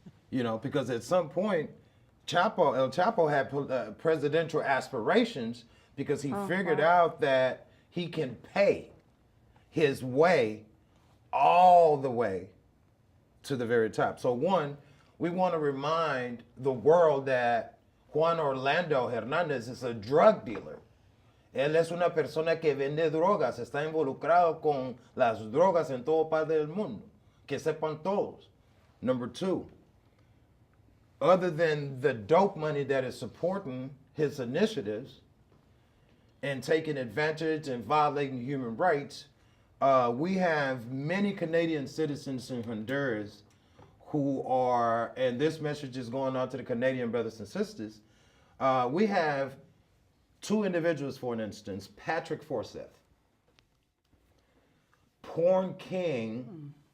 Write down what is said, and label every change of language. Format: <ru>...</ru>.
<en>Because at some point, El Chapo had presidential aspirations because he figured out that he can pay his way all the way to the very top. So one, we want to remind the world that Juan Orlando Hernández is a drug dealer.</en> <es>Él es una persona que vende drogas, está involucrado con las drogas en toda parte del mundo. Que sepan todos.</es> <en>Number 2, other than the dope money that is supporting his initiatives and taking advantage and violating human rights, we have many Canadian citizens in Honduras who are, and this message is going out to the Canadian brothers and sisters, we have 2 individuals, for an instance, Patrick Forsyth, Porn King,</en>